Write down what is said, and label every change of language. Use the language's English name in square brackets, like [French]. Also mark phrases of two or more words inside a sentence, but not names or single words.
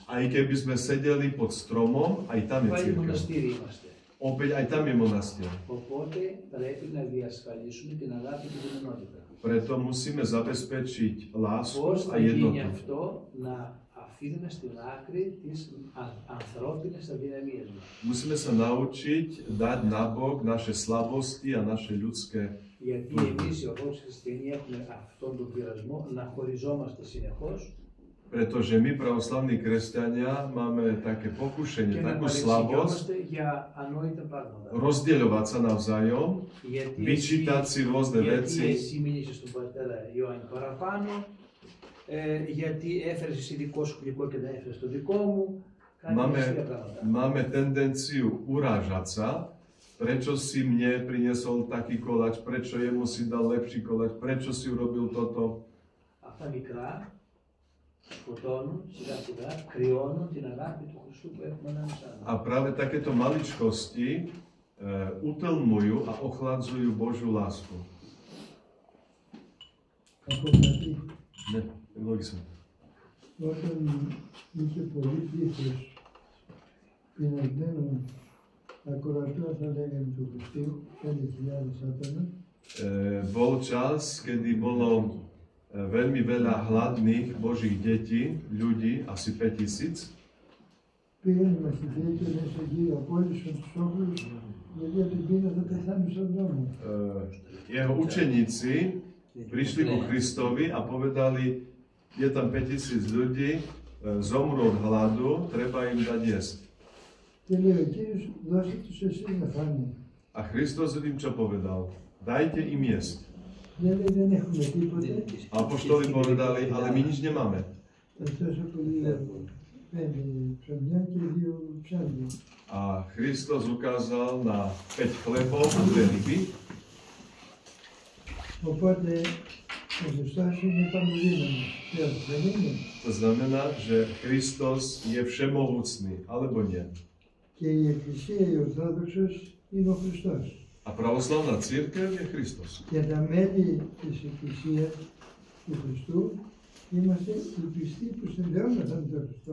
[Slovak] Aj keby sme sedeli pod stromom, aj tam je [Greek] Πάλι [Slovak] cirkev. [Greek] μοναστήρι είμαστε. [Slovak] Opäť aj tam je monastier. [Greek] Οπότε πρέπει να διασφαλίσουμε την αγάπη και την ενότητα. [Slovak] Preto musíme zabezpečiť lásku [Greek] Πώς [Slovak] a [Greek] θα γίνει [Slovak] jednotu. [Greek] αυτό, να αφήνουμε στην άκρη τις ανθρώπινες αδυναμίες μας. [Slovak] Musíme sa naučiť dať nabok naše slabosti a naše ľudské. [Greek] Γιατί εμείς οι ορθόδοξοι χριστιανοί έχουμε αυτόν τον πειρασμό να χωριζόμαστε συνεχώς [Slovak] Pretože my, pravoslavní kresťania, máme také pokušenie, [Greek] και να [Slovak] takú slabosť [Greek] παρεξηγιόμαστε για ανόητα πράγματα. [Slovak] rozdieľovať sa navzájom, [Greek] Γιατί [Slovak] vyčítať si rôzne [Greek] γιατί [Slovak] veci, [Greek] εσύ μίλησες στον πατέρα Ιωάννη παραπάνω, γιατί έφερες εσύ δικό σου γλυκό και δεν έφερες το δικό μου, κάτι τέτοια πράγματα. [Slovak] máme tendenciu urážať sa, prečo si mne priniesol taký koláč, prečo jemu si dal lepší koláč, prečo si urobil toto. [Greek] Αυτά μικρά σκοτώνουν σιγά σιγά, κρυώνουν την αγάπη του Χριστού που έχουμε ανάμεσά μας. [Slovak] A práve takéto maličkosti utlmujú a ochladzujú Božiu lásku. Ne, logicky. [Greek] Όταν είχε πολύ πλήθος πεινασμένων ακροατών, θα λέγαμε, του Χριστού, 5.000 άτομα, [Slovak] Bol čas, kedy bolo veľmi veľa hladných Božích detí, ľudí, asi 5,000. [Greek] πήγαν οι μαθητές και μέσα εκεί απόλυσαν τους όχλους, γιατί από την πείνα θα πεθάνουν στον δρόμο. [Slovak] Jeho učeníci prišli ku Kristovi a povedali, je tam 5,000 ľudí, zomrú od hladu, treba im dať jesť. [Greek] Και λέει ο Κύριος, δώστε τους εσείς να φάνε. [Slovak] A Kristus im čo povedal? Dajte im jesť. [Greek] Δεν λέει, δεν έχουμε τίποτε. [Slovak] A apoštoli povedali, ale my nič nemáme. [Greek] Τόσο πολύ 5 ψωμιά και 2 ψάρια. [Slovak] A Kristus ukázal na 5 chlebov a 2 ryby. [Greek] Οπότε ο Χριστός είναι παντοδύναμος. Δεν είναι. [Slovak] To znamená, že Kristus je všemohúcný, alebo nie. [Greek] Και η Εκκλησία, η Ορθόδοξος, είναι ο Χριστός. [Slovak] A pravoslavná církev je Kristus. [Greek] Και τα μέλη της Εκκλησίας του Χριστού είμαστε οι πιστοί που συνδεόμεθα με τον Χριστό.